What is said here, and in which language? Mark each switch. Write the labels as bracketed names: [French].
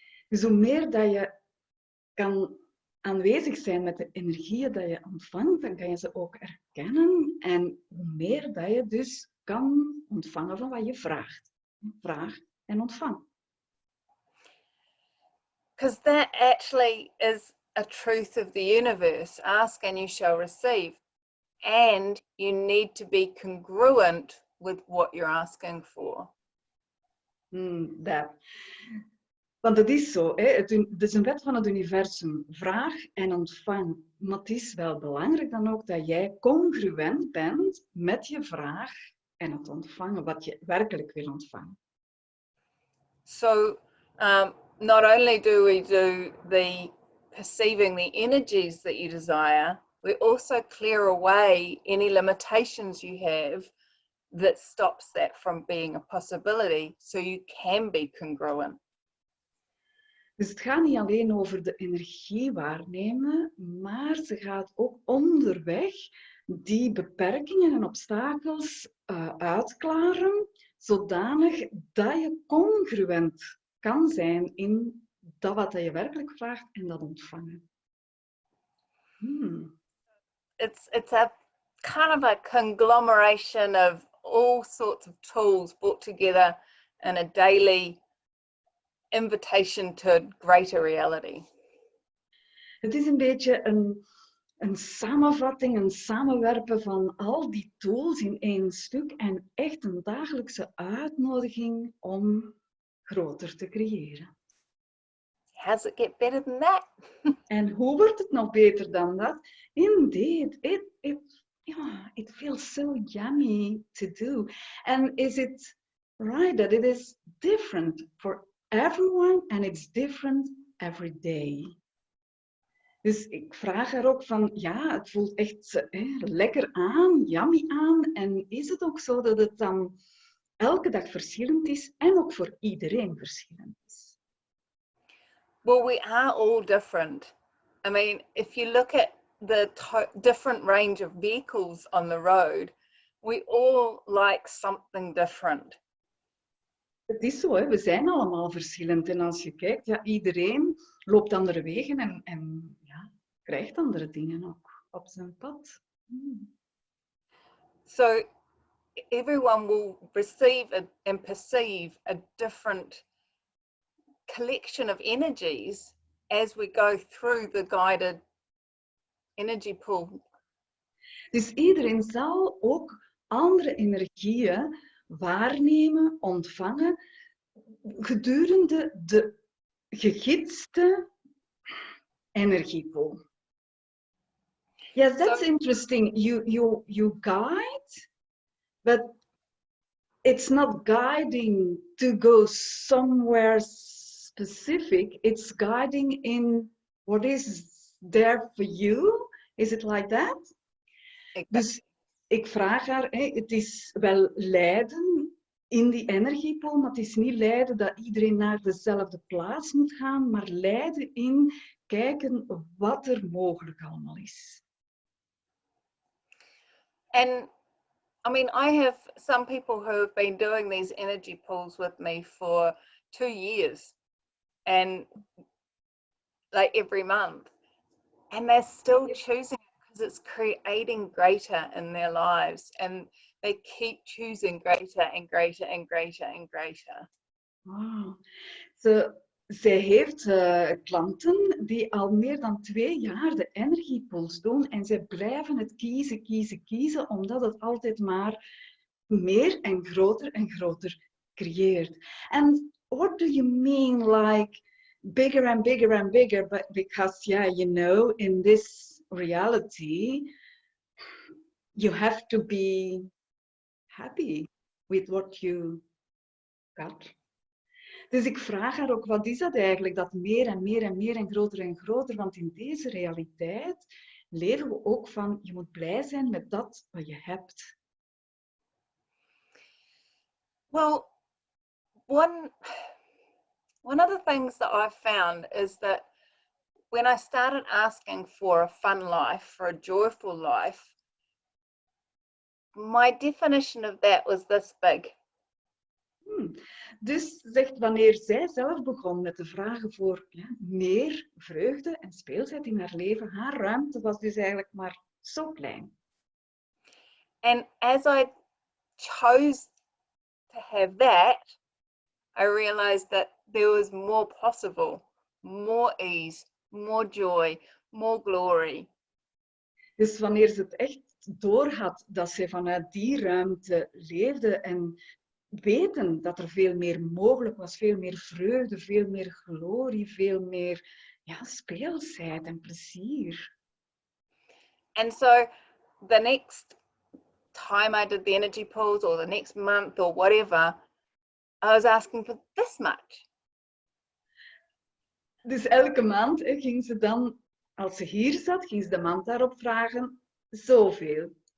[Dutch] Dus hoe meer dat je kan aanwezig zijn met de energieën dat je ontvangt, dan kan je ze ook erkennen. En hoe meer dat je dus kan ontvangen van wat je vraagt. Vraag en ontvang. [English] Because that actually is a truth of the universe. Ask and you shall receive. And you need to be congruent with what you're asking for. [Dutch] Dat. Want het is zo, hè? Het is een wet van het universum. Vraag en ontvang. Maar het is wel belangrijk dan ook dat jij congruent bent met je vraag en het ontvangen, wat je werkelijk wil ontvangen. [English] So not only do we do the perceiving the energies that you desire, we also clear away any limitations you have that stops that from being a possibility, so you can be congruent. [Dutch] Dus het gaat niet alleen over de energie waarnemen, maar ze gaat ook onderweg die beperkingen en obstakels uitklaren, zodanig dat je congruent kan zijn in dat wat je werkelijk vraagt en dat ontvangen. [English] It's a kind of a conglomeration of all sorts of tools brought together in a daily invitation to greater reality. [Dutch] Het is een beetje een samenvatting, een samenwerpen van al die tools in één stuk en echt een dagelijkse uitnodiging om groter te creëren. [English] How's it get better than that? [Dutch] En hoe wordt het nog beter dan dat? [English] Indeed, it feels so yummy to do. And is it right that it is different for everyone and it's different every day? [Dutch] Dus ik vraag er ook van, ja, het voelt echt lekker aan, yummy aan. En is het ook zo dat het dan elke dag verschillend is en ook voor iedereen verschillend is? [English] Well, we are all different. I mean, if you look at the different range of vehicles on the road, we all like something different. [Dutch] Het is zo, hè? We zijn allemaal verschillend. En als je kijkt, ja, iedereen loopt andere wegen en ja, krijgt andere dingen ook op zijn pad. [English] So everyone will receive and perceive a different collection of energies as we go through the guided energy pool. [Dutch] Dus iedereen zal ook andere energieën waarnemen, ontvangen, gedurende de gegidste energiepool. [English] Yes, that's interesting. You guide, but it's not guiding to go somewhere specific. It's guiding in what is there for you. Is it like that? Exactly. [Dutch] Dus ik vraag haar, het is wel leiden in die energiepool, maar het is niet leiden dat iedereen naar dezelfde plaats moet gaan, maar leiden in kijken wat er mogelijk allemaal is. [English] And I mean, I have some people who have been doing these energy pools with me for 2 years and like every month, and they're still choosing it because it's creating greater in their lives, and they keep choosing greater and greater and greater and greater. Wow. [Dutch] Zij heeft klanten die al meer dan 2 jaar de energiepools doen en zij blijven het kiezen, omdat het altijd maar meer en groter creëert. [English] And what do you mean like bigger and bigger and bigger? But because, yeah, you know, in this reality, you have to be happy with what you got. [Dutch] Dus ik vraag haar ook, wat is dat eigenlijk? Dat meer en meer en meer en groter. Want in deze realiteit leren we ook van, je moet blij zijn met dat wat je hebt. [English] Well, one of the things that I've found is that when I started asking for a fun life, for a joyful life, my definition of that was this big. [Dutch] Dus zegt, wanneer zij zelf begon met de vragen voor meer vreugde en speelsheid in haar leven, haar ruimte was dus eigenlijk maar zo klein. [English] And as I chose to have that, I realized that there was more possible, more ease, more joy, more glory. [Dutch] Dus wanneer ze het echt doorhad dat ze vanuit die ruimte leefde en weten dat er veel meer mogelijk was, veel meer vreugde, veel meer glorie, veel meer speelsheid en plezier. [English] And so the next time I did the energy pulls, or the next month or whatever, I was asking for this much. [Dutch] Dus elke maand ging ze dan, als ze hier zat, ging ze de maand daarop vragen, zoveel.